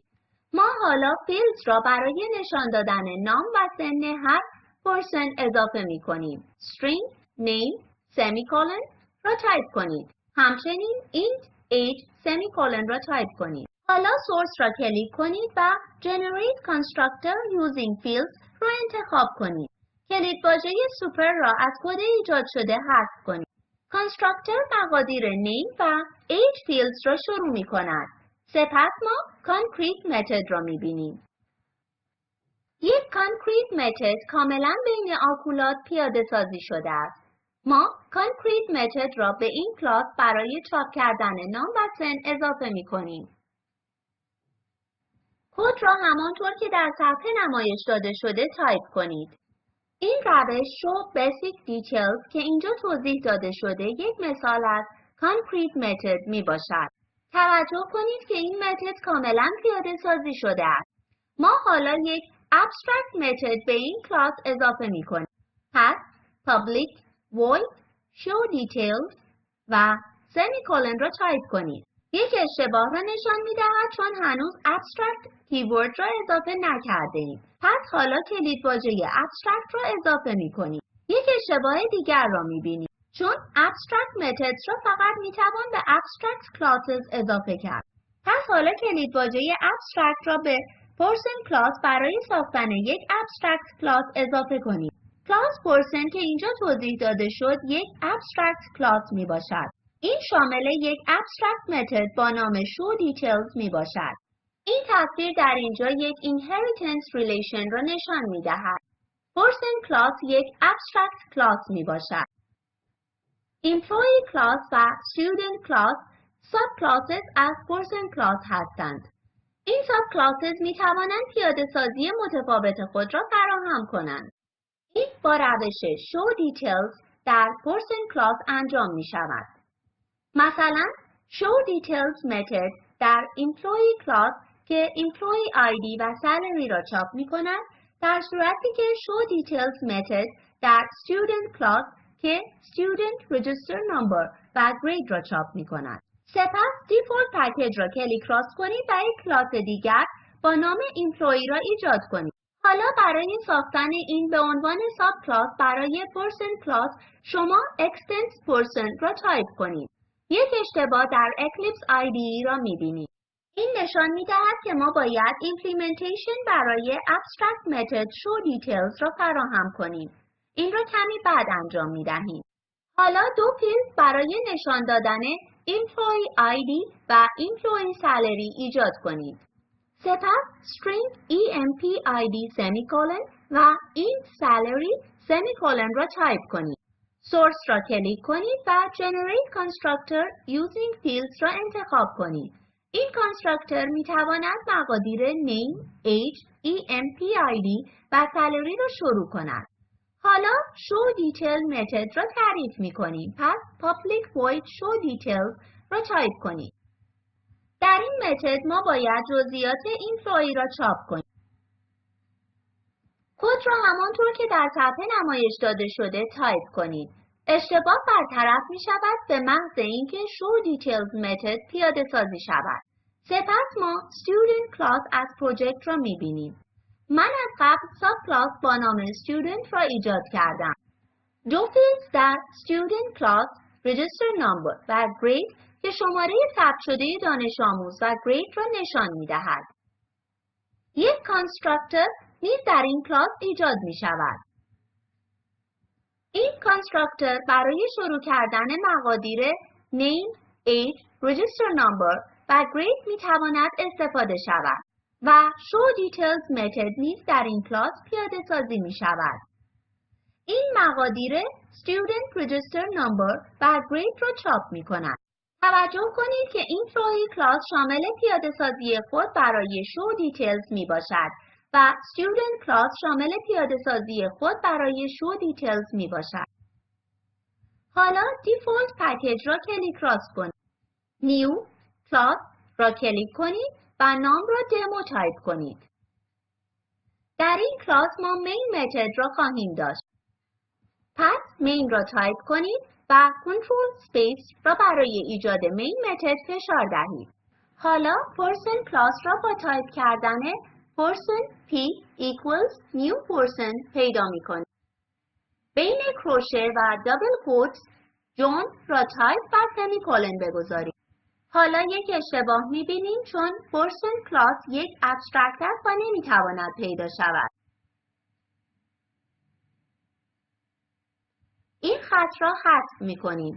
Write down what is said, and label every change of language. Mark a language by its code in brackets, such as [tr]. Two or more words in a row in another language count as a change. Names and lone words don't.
[fa] ما حالا فیلدز را برای نشان دادن نام و سن هر پرسن اضافه می کنیم. [en] string name semicolon [fa] را تایپ کنید. همچنین [en] int age semicolon [fa] را تایپ کنید. حالا سورس را کلیک کنید و [en] generate constructor using fields [fa] را انتخاب کنید. کلیدواژه سوپر را از کد ایجاد شده حذف کنید. کانستراکتور مقادیر name و [en] age fields [fa] را شروع می کند. سپس ما [en] concrete method [fa] را می بینیم. یک [en] concrete method [fa] کاملا بین آکولات پیاده سازی شده است. ما [en] concrete method [fa] را به این کلاس برای چاپ کردن نام و سن اضافه می کنیم. کد را همانطور که در صفحه نمایش داده شده تایپ کنید. این روش [en] show basic details [fa] که اینجا توضیح داده شده یک مثال از [en] concrete method [fa] می باشد. توجه کنید که این متد کاملا پیاده سازی شده است. ما حالا یک [en] abstract method [fa] به این کلاس اضافه می کنیم. پس [en] public void show details [fa] و semicolon را تایپ کنید. یک اشتباه را نشان می دهد چون هنوز [en] abstract keyword [fa] را اضافه نکرده ایم. پس حالا کلیدواژه abstract را اضافه می کنیم. یک اشتباه دیگر را می بینیم. چون [en] abstract methods [fa] را فقط می توان به [en] abstract classes [fa] اضافه کرد. پس حالا کلیدواژه abstract را به [en] person class [fa] برای ساختن یک [en] abstract class [fa] اضافه کنیم. کلاس پرسن که اینجا توضیح داده شد یک [en] abstract class [fa] می باشد. این شامل یک [en] abstract method [fa] با نام [en] show details [fa] می باشد. این تصویر در اینجا یک [en] inheritance relation [fa] را نشان می دهد. [en] person class [fa] یک [en] abstract class [fa] می باشد. [en] employee class [fa] و [en] student class sub classes [fa] از [en] person class [fa] hastند. این [en] sub classes [fa] می توانند پیاده سازی متفاوت خود را فراهم کنند. این با روش [en] show details [fa] در [en] person class [fa] انجام می شود. مثلا [en] show details method [fa] در [en] employee class [fa] که [en] employee ID [fa] و salary را چاپ می کند، در صورتی که [en] show details method [fa] در [en] student class [fa] که [en] student register number [fa] و grade را چاپ می کند. سپس [en] default package [fa] را کلیک راست کنید و یک کلاس دیگر با نام employee را ایجاد کنید. حالا برای ساختن این به عنوان ساب کلاس برای [en] person class [fa] شما [en] extends person [fa] را تایپ کنید. یک اشتباه در اکلیپس IDE را می بینید. این نشان می دهد که ما باید implementation برای [en] abstract method show details [fa] را فراهم کنیم. این را کمی بعد انجام می دهیم. حالا دو فیلد برای نشان دادن [en] employee ID [fa] و [en] employee salary [fa] ایجاد کنید. سپس [en] string empid semicolon [fa] و [en] int salary semicolon [fa] را تایپ کنید. سورس را کلیک کنید و [en] generate constructor using fields [fa] را انتخاب کنید. این کانستراکتور می تواند مقادیر [en] name, age, empid [fa] و salary را شروع کند. حالا [en] show detail method [fa] را تعریف می کنیم. پس [en] public void show details [fa] را تایپ کنید. در این متد ما باید جزئیات ایمپلویی را چاپ کنیم. کد را همانطور که در صفحه نمایش داده شده تایپ کنید. اشتباه برطرف می شود به محض اینکه [en] show details [fa] متد پیاده سازی شود. سپس ما [en] student class [fa] از پروژکت را می بینیم. من از قبل ساب کلاس با نام student را ایجاد کردم. دو فیلد در [en] student class register number [fa] و grade که شماره ثبت شده دانش آموز و grade را نشان می دهد. یک کانستراکتور نیز در این کلاس ایجاد می شود. این کانستراکتور برای شروع کردن مقادیر [en] name, age, register number [fa] و grade می تواند استفاده شود و [en] show details [fa] متد نیز در این کلاس پیاده سازی می شود. این مقادیر [en] student register number [fa] و grade را چاپ می کند. توجه کنید که این employee کلاس شامل پیاده سازی خود برای [en] show details [fa] می باشد و student کلاس شامل پیاده سازی خود برای [en] show details [fa] می باشد. حالا [en] default package [fa] را کلیک راست کنید. [en] new class [fa] را کلیک کنید و نام را دمو تایپ کنید. در این کلاس ما [en] main method [fa] را خواهیم داشت. پس main را تایپ کنید و کنترل space را برای ایجاد [en] main method [fa] فشار دهید. حالا person کلاس را با تایپ کردن [en] person p equals new person [fa] پیدا می کنید. بین کروشه و دابل کوتس جون را تایپ و سمیکولن بگذارید. حالا یک اشتباه می بینیم چون person کلاس یک ابسترکت است و نمی تواند پیدا شود. این خط را حذف می کنیم.